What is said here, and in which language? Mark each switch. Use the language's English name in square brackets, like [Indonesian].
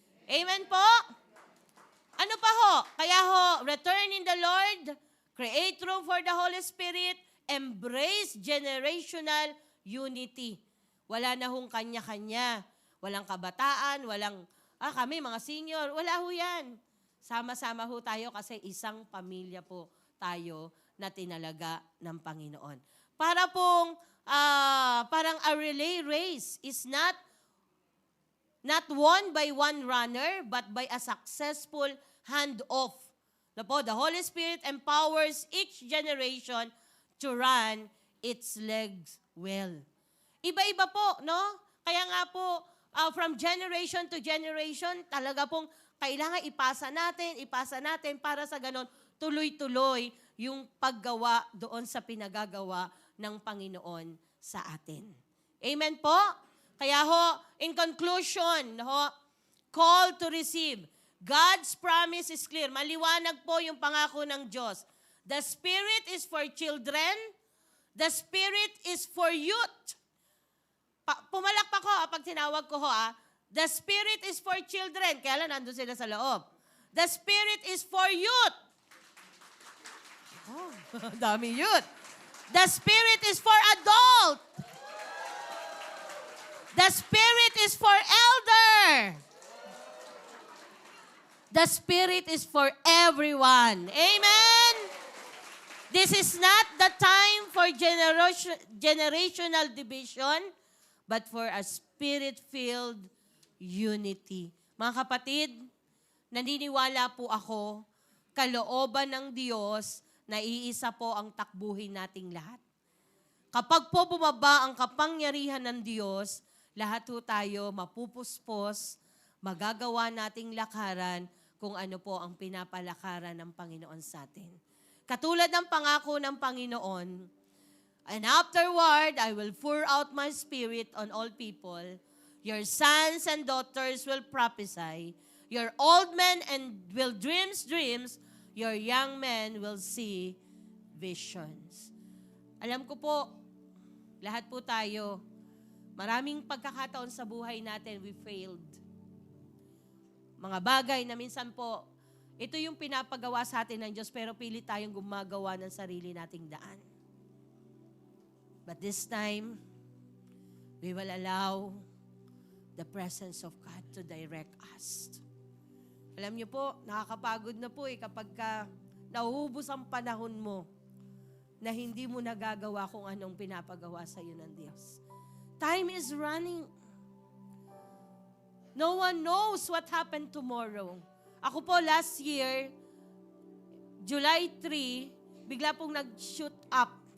[English] Amen po? [Filipino] Ano pa ho? Kaya ho, [English] return in the Lord, create room for the Holy Spirit, embrace generational unity. [Filipino] Wala na hong kanya-kanya. Walang kabataan, walang, kami mga senior. Wala ho yan. Sama-sama ho tayo kasi isang pamilya po tayo na tinalaga ng Panginoon. Para pong, parang [English] a relay race is not won by one runner, but by a successful handoff. The Holy Spirit empowers each generation to run its legs well. [Filipino] Iba-iba po, no? Kaya nga po, from generation to generation, talaga pong kailangan ipasa natin para sa ganon, tuloy-tuloy yung paggawa doon sa pinagagawa ng Panginoon sa atin. Amen po? [English] Kaya ho, in conclusion, call to receive. God's promise is clear. [Filipino] Maliwanag po yung pangako ng Diyos. [English] The Spirit is for children. The Spirit is for youth. [Filipino] Pumalakpak ko pag tinawag ko [English] The Spirit is for children. [Filipino] Kaya lang nandun sila sa loob. [English] The Spirit is for youth. Dami youth. The Spirit is for adult. The Spirit is for elder. The Spirit is for everyone. Amen? This is not the time for generational division, but for a Spirit-filled unity. [Filipino] Mga kapatid, naniniwala po ako, kalooban ng Diyos na iisa po ang takbuhin nating lahat. Kapag po bumaba ang kapangyarihan ng Diyos, lahat po tayo mapupuspos, magagawa nating lakaran kung ano po ang pinapalakaran ng Panginoon sa atin. Katulad ng pangako ng Panginoon, [English] and afterward, I will pour out my Spirit on all people. Your sons and daughters will prophesy. Your old men will dreams. Your young men will see visions. [Filipino] Alam ko po, lahat po tayo, maraming pagkakataon sa buhay natin, [English] we failed. [Filipino] Mga bagay na minsan po, ito yung pinapagawa sa atin ng Diyos, pero pilit tayong gumagawa ng sarili nating daan. [English] But this time, we will allow the presence of God to direct us. [Filipino] Alam niyo po, nakakapagod na po kapag nauubos ang panahon mo na hindi mo nagagawa kung anong pinapagawa sa iyo ng Diyos. [English] Time is running. No one knows what happened tomorrow. [Filipino] Ako po last year, July 3, bigla pong nag-shoot up.